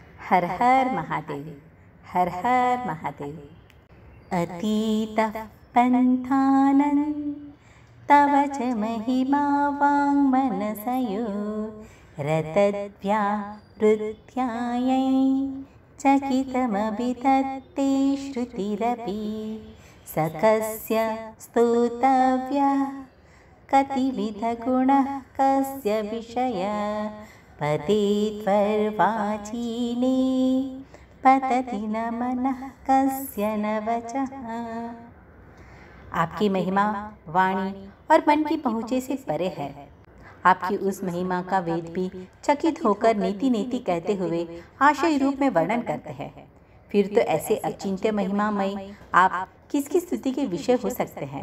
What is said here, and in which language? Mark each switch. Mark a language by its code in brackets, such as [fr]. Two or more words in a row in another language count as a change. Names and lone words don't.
[hi] हर हर महादेव, हर हर महादेव। [sa] अतीतः पन्थानन् तव च महिमा वाङ्मनसयो रतद्व्यावृत्यायै चकितमभिधत्ते श्रुतिरपि सकस्य स्तोतव्यः कतिविधगुणः कस्य विषय पते त्वर्वाचीने पतति न मनः कस्य न वचः। [hi] आपकी महिमा वाणी और मन की पहुँचे से परे है। आपकी उस महिमा का वेद भी चकित होकर नीति नीति कहते हुए आशय रूप में वर्णन करते हैं। फिर तो ऐसे अचिंत्य महिमामय आप किसकी स्तुति के विषय हो सकते हैं?